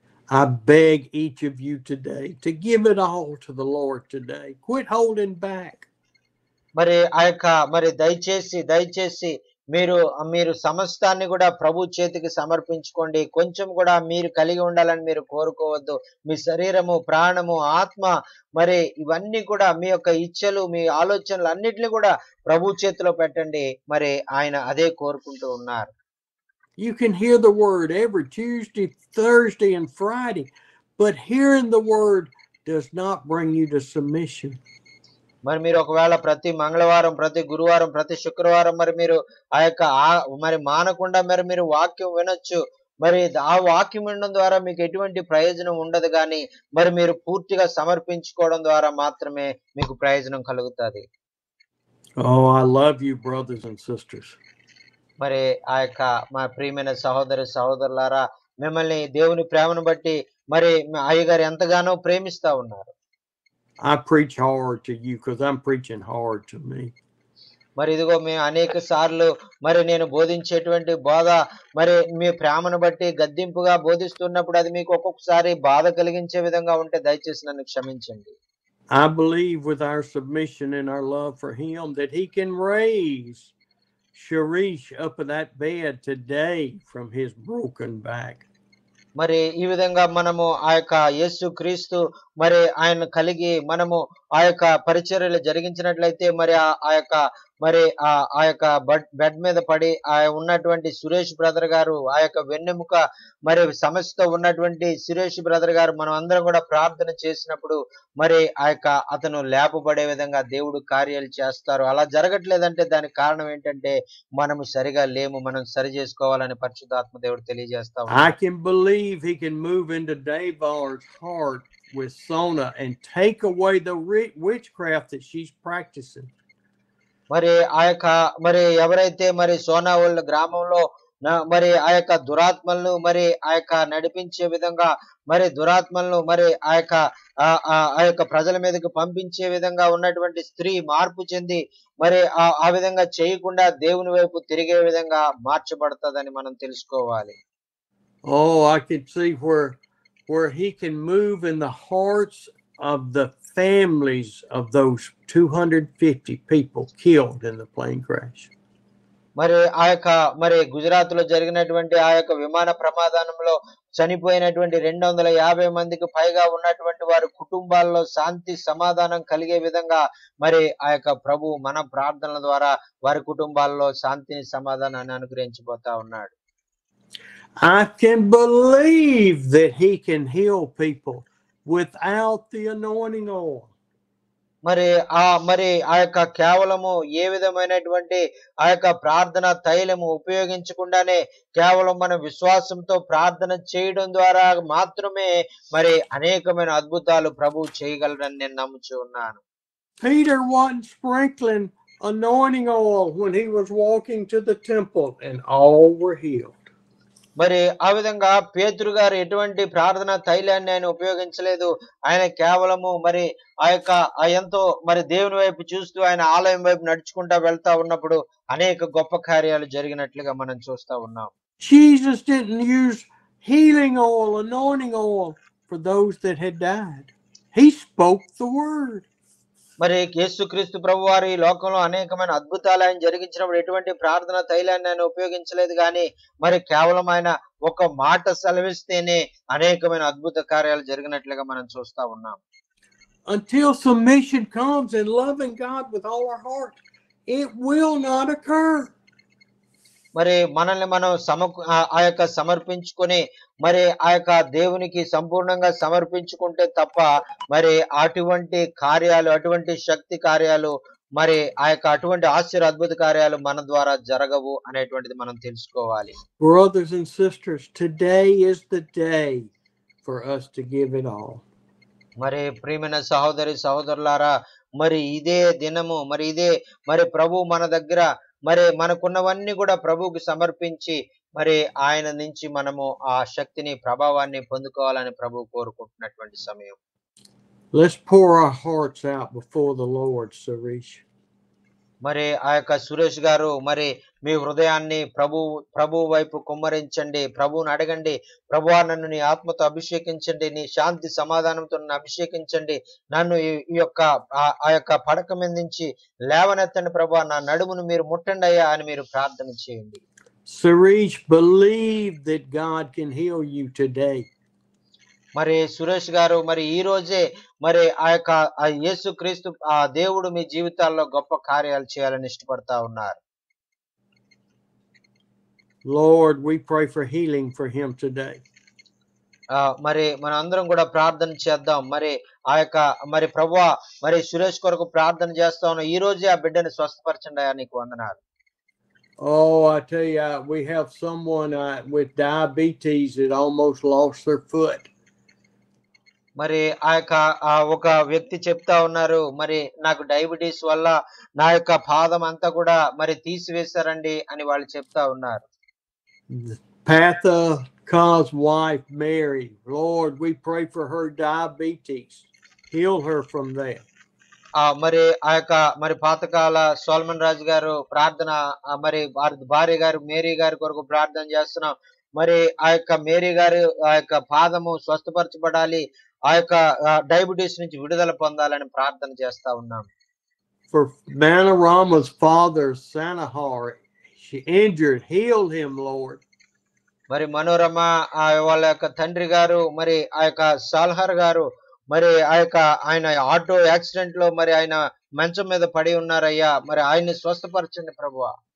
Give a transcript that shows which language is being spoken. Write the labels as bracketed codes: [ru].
[en] I beg each of you today to give it all to the Lord today. Quit holding back. [te] మరి ఆ యొక్క మరి దయచేసి మీరు సమస్తాన్ని కూడా ప్రభు చేతికి సమర్పించుకోండి. కొంచెం కూడా మీరు కలిగి ఉండాలని మీరు కోరుకోవద్దు. మీ శరీరము, ప్రాణము, ఆత్మ మరి ఇవన్నీ కూడా మీ యొక్క ఇచ్చలు, మీ ఆలోచనలు అన్నిటిని కూడా ప్రభు చేతిలో పెట్టండి. మరి ఆయన అదే కోరుకుంటూ ఉన్నారు. [en] You can hear the word every Tuesday, Thursday, and Friday, but hearing the word does not bring you to submission. [te] మరి మీరు ఒకవేళ ప్రతి మంగళవారం, ప్రతి గురువారం, ప్రతి శుక్రవారం మరి మీరు ఆ యొక్క మరి మానకుండా మరి మీరు వాక్యం వినొచ్చు. మరి ఆ వాక్యం వినడం ద్వారా మీకు ఎటువంటి ప్రయోజనం ఉండదు కానీ మరి మీరు పూర్తిగా సమర్పించుకోవడం ద్వారా మాత్రమే మీకు ప్రయోజనం కలుగుతుంది. [en] Oh, I love you, brothers and sisters. [te] మరి ఆ యొక్క మా ప్రియమైన సహోదరులారా మిమ్మల్ని దేవుని ప్రేమను బట్టి మరి అయ్యగారు ఎంతగానో ప్రేమిస్తా ఉన్నారు. [en] I preach hard to you because I'm preaching hard to me. [te] మరి ఇదిగో మేము అనేక సార్లు మరి నేను బోధించేటువంటి బోధ మరి మీ ప్రేమను బట్టి గద్దింపుగా బోధిస్తున్నప్పుడు అది మీకు ఒక్కొక్కసారి బాధ కలిగించే విధంగా ఉంటే దయచేసి నన్ను క్షమించండి. [en] I believe with our submission and our love for him that he can raise Sharish up in that bed today from his broken back. [te] మరి ఈ విధంగా మనము ఆ యొక్క యేసు క్రీస్తు మరి ఆయన కలిగి మనము ఆ యొక్క పరిచర్యలు జరిగించినట్లయితే మరి ఆ యొక్క మరి ఆ యొక్క బెడ్ మీద పడి ఉన్నటువంటి సురేష్ బ్రదర్ గారు ఆ యొక్క వెన్నెముక మరి సమస్యతో ఉన్నటువంటి సురేష్ బ్రదర్ గారు మనం అందరం కూడా ప్రార్థన చేసినప్పుడు మరి ఆ యొక్క అతను లేపబడే విధంగా దేవుడు కార్యాలు చేస్తారు. అలా జరగట్లేదంటే దానికి కారణం ఏంటంటే మనము సరిగా లేము, మనం సరి చేసుకోవాలని పరిశుద్ధాత్మ దేవుడు తెలియజేస్తా ఉన్నాడు. [en] I can believe he can move into Davar's heart with Sona and take away the witchcraft that she's practicing. [te] మరి ఆ యొక్క మరి ఎవరైతే మరి సోనావోళ్ళ గ్రామంలో మరి ఆ యొక్క దురాత్మలను మరి ఆ యొక్క నడిపించే విధంగా మరి దురాత్మలను మరి ఆ యొక్క ప్రజల మీదకి పంపించే విధంగా ఉన్నటువంటి స్త్రీ మార్పు చెంది మరి ఆ విధంగా చేయకుండా దేవుని వైపు తిరిగే విధంగా మార్చబడుతుందని మనం తెలుసుకోవాలి. [en] Oh, I can see where he can move in the hearts of the families of those 250 people killed in the plane crash. [te] మరి ఆ యొక్క మరి గుజరాత్ లో జరిగినటువంటి ఆ యొక్క విమాన ప్రమాదంలో చనిపోయినటువంటి 250 మందికి పైగా ఉన్నటువంటి వారి కుటుంబాల్లో శాంతి సమాధానం కలిగే విధంగా మరి ఆ యొక్క ప్రభు మన ప్రార్థనల ద్వారా వారి కుటుంబాల్లో శాంతిని సమాధానాన్ని అనుగ్రహించబోతా ఉన్నాడు. [en] I can believe that he can heal people without the anointing oil. [te] మరి ఆ యొక్క కేవలము ఏ విధమైనటువంటి ఆ యొక్క ప్రార్థన తైలము ఉపయోగించకుండానే కేవలం మన విశ్వాసంతో ప్రార్థన చేయడం ద్వారా మాత్రమే మరి అనేకమైన అద్భుతాలు ప్రభు చేయగలరని నేను నమ్ముచూ ఉన్నాను. [en] Peter wasn't sprinkling anointing oil when he was walking to the temple and all were healed. [te] మరి ఆ విధంగా పేతురు గారు ఎటువంటి ప్రార్థన తైలాన్ని ఆయన ఉపయోగించలేదు. ఆయన కేవలము మరి ఆ యొక్క ఎంతో మరి దేవుని వైపు చూస్తూ ఆయన ఆలయం వైపు నడుచుకుంటా వెళ్తా ఉన్నప్పుడు అనేక గొప్ప కార్యాలు జరిగినట్లుగా మనం చూస్తా ఉన్నాం. [en] Jesus didn't use healing oil, anointing oil for those that had died. He spoke the word. [te] మరి యేసుక్రీస్తు ప్రభు వారు ఈ లోకంలో అనేకమైన అద్భుతాలు ఆయన జరిగించినప్పుడు ఎటువంటి ప్రార్థన తైలాన్ని ఆయన ఉపయోగించలేదు కానీ మరి కేవలం ఆయన ఒక మాట సెలవిస్తేనే అనేకమైన అద్భుత కార్యాలు జరిగినట్లుగా మనం చూస్తా ఉన్నాం. [en] Until submission comes and loving God with all our heart, it will not occur. [te] మరి మనల్ని మనం ఆ యొక్క సమర్పించుకొని మరి ఆ యొక్క దేవునికి సంపూర్ణంగా సమర్పించుకుంటే తప్ప మరి అటువంటి కార్యాలు, అటువంటి శక్తి కార్యాలు, మరి ఆ యొక్క అటువంటి అద్భుత కార్యాలు మన ద్వారా జరగవు అనేటువంటిది మనం తెలుసుకోవాలి. [en] Brothers and sisters, today is the day for us to give it all. [te] మరి ప్రియమైన సహోదరులారా, మరి ఇదే దినము, మరి ఇదే మరి ప్రభు మన దగ్గర మరి మనకున్నవన్నీ కూడా ప్రభువుకి సమర్పించి మరి ఆయన నుంచి మనము ఆ శక్తిని, ప్రభావాన్ని పొందుకోవాలని ప్రభువు కోరుకుంటున్నటువంటి సమయం. [en] Let's pour our hearts out before the Lord, Suresh. [te] మరి ఆ యొక్క సురేష్ గారు, మరి మీ హృదయాన్ని ప్రభు వైపు కుమ్మరించండి. ప్రభువుని అడగండి, ప్రభువా నన్ను నీ ఆత్మతో అభిషేకించండి, నీ శాంతి సమాధానంతో నన్ను అభిషేకించండి, నన్ను ఈ యొక్క ఆ యొక్క పడక మీద నుంచి లేవనెత్తండి ప్రభువా, నా నడుమును మీరు ముట్టండి అయ్యా అని మీరు ప్రార్థన చేయండి. [en] Suresh, believe that God can heal you today. [te] మరి సురేష్ గారు, మరి ఈ రోజే మరి ఆ యొక్క యేసుక్రీస్తు ఆ దేవుడు మీ జీవితాల్లో గొప్ప కార్యాలు చేయాలని ఇష్టపడతా ఉన్నారు. [en] Lord, we pray for healing for him today. [te] మరి మన అందరం కూడా ప్రార్థన చేద్దాం. మరి ఆ యొక్క మరి ప్రభువా, మరి సురేష్ కొరకు ప్రార్థన చేస్తా ఉన్నాం. ఈ రోజే ఆ బిడ్డని స్వస్థపరచండి అయ్యా, నీకు వందనాలు. [en] Oh, I tell you, we have someone with diabetes that almost lost their foot. [te] మరి ఆ యొక్క ఒక వ్యక్తి చెప్తా ఉన్నారు, మరి నాకు డయాబెటీస్ వల్ల నా యొక్క పాదం అంతా కూడా మరి తీసివేశారండి అని వాళ్ళు చెప్తా ఉన్నారు. [en] Patha's wife Mary, Lord, we pray for her diabetes. Heal her from that. [te] మరి ఆ యొక్క మరి పాతకాల సోల్మన్ రాజు గారు ప్రార్థన, మరి భార్య గారు మేరీ గారి కొరకు ప్రార్థన చేస్తున్నాం. మరి ఆ యొక్క మేరీ గారు ఆ యొక్క పాదము స్వస్థపరచబడాలి, ఆ యొక్క డయాబెటీస్ నుంచి విడుదల పొందాలని ప్రార్థన చేస్తా ఉన్నాం. [en] For Manarama's father Sanahar, she injured, heal him, Lord. [te] మరి మనోరమ వాళ్ళ యొక్క తండ్రి గారు, మరి ఆ యొక్క సాల్హర్ గారు, మరి ఆ యొక్క ఆయన ఆటో యాక్సిడెంట్ లో మరి ఆయన మంచం మీద పడి ఉన్నారయ్యా, మరి ఆయన్ని స్వస్థపరచండి ప్రభువా.